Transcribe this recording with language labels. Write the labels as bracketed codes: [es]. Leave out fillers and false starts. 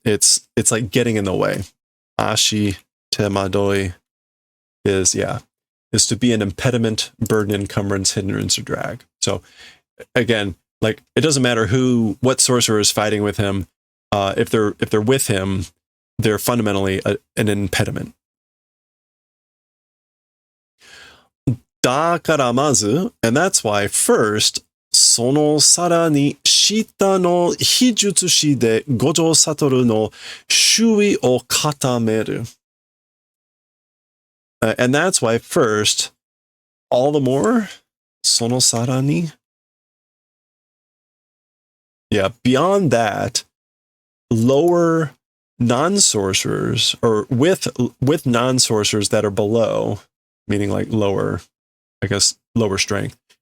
[en] It's like getting in the way. Ashi te madoi is to be an impediment, burden, encumbrance, hindrance, or drag. So again, like it doesn't matter what sorcerer is fighting with him. If they're with him, they're fundamentally an impediment. [ja] だからまず, [en] and that's why first, [ja] そのさらに下の非術師で五条悟の周囲を固める。 [en] And that's why first, all the more, [ja] そのさらに. [en] Yeah, beyond that, lower non-sorcerers, or with non-sorcerers that are below, meaning like lower, I guess, lower strength.